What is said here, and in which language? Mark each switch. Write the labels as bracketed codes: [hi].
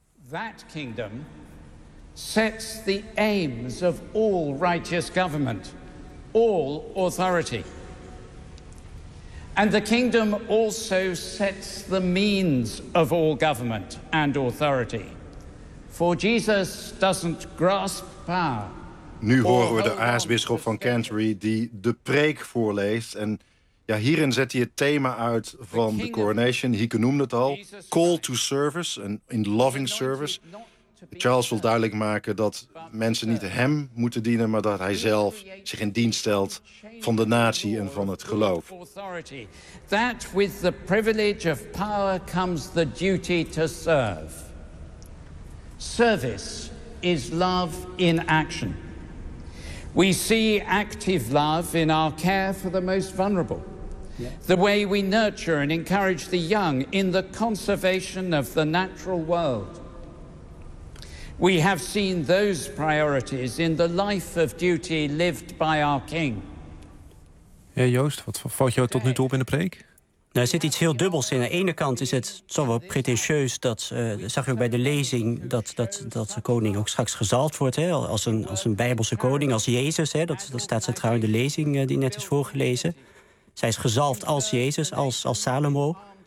[en] That kingdom sets the aims of all righteous government, all authority. And the kingdom also sets the means of all government and authority. For Jesus doesn't grasp power. [nl] Nu horen we de aartsbisschop van Canterbury die de preek voorleest. En ja, hierin zet hij het thema uit van de coronation. Hieke noemde het al. [en] Call to service, [nl] een [en] in loving service. [nl] Charles wil duidelijk maken dat mensen niet hem moeten dienen, maar dat hij zelf zich in dienst stelt van de natie en van het geloof. [en] That with the privilege of power comes the duty to serve. Service is love in action. We see active love in our care for the most vulnerable. The way we nurture and encourage the young in the conservation of the natural world. We have seen those priorities in the life of duty lived by our king. [nl] Hey Joost, wat valt jou tot nu toe op in de preek? Nou, er zit iets heel dubbels in. Aan de ene kant is het zo wel pretentieus dat, zag je ook bij de lezing, dat de koning ook straks gezalfd wordt, hè, als een Bijbelse koning, als Jezus. Hè, dat staat centraal in de lezing die net is voorgelezen. Zij is gezalfd als Jezus, als Salomo.